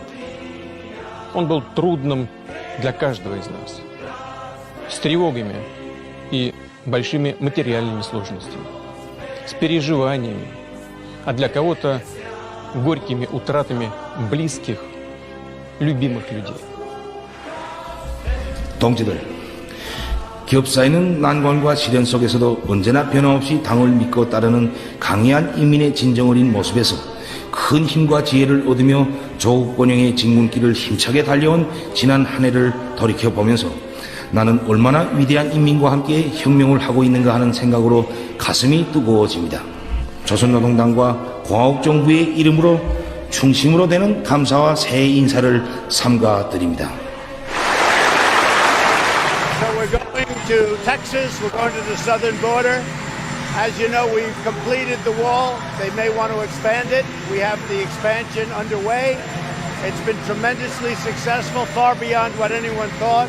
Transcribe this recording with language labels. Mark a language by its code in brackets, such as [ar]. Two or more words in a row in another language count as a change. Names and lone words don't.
[ru] Он был трудным для каждого из нас, с тревогами и большими материальными сложностями, с переживаниями, а для кого-то горькими утратами близких, любимых людей. [ko] 동지들, 기업 사회는 난관과 시련 속에서도 언제나 변함없이 당을 믿고 따르는 강해한 인민의 진정 어린 모습에서 큰 힘과 지혜를 얻으며 조국 번영의 직문길을 힘차게 달려온 지난 한 해를 돌이켜보면서 나는 얼마나 위대한 인민과 함께 혁명을 하고 있는가 하는 생각으로 가슴이 뜨거워집니다. 조선노동당과 공화국정부의 이름으로 충심으로 되는 감사와 새해 인사를 삼가드립니다. [en] To Texas, we're going to the southern border. As you know, we've completed the wall. They may want to expand it. We have the expansion underway. It's been tremendously successful, far beyond what anyone thought.